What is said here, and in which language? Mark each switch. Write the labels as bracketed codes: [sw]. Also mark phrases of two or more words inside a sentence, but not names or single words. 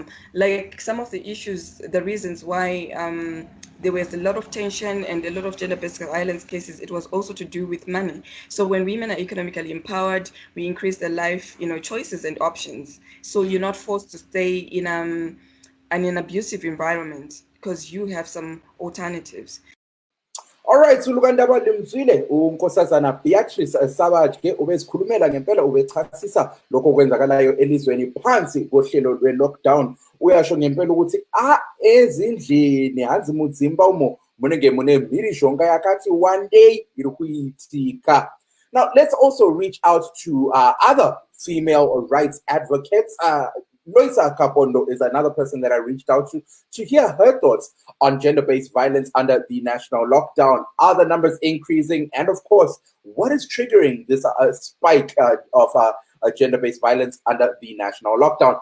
[en] Like some of the issues, the reasons why there was a lot of tension and a lot of gender-based violence cases, it was also to do with money. So when women are economically empowered, we increase their life, choices and options. So you're not forced to stay in an abusive environment because you have some alternatives. Alright, [nd] ulukandaba limzwile unkosazana Beatrice Sabathe ubesikhulumela ngempela ubechasisa lokho kwenzakalayo elizweni phansi kohlelo lwe-lockdown. Uyasho ngempela ukuthi ezindlini [sn] hanzi mudzimba umo munenge mune mbiri shonga yakati [en] one day [sn] iri kuitika. [en] Now let's also reach out to other female rights advocates. Loisa Kapondo is another person that I reached out to hear her thoughts on gender-based violence under the national lockdown. Are the numbers increasing? And of course, what is triggering this spike of gender-based violence under the national lockdown?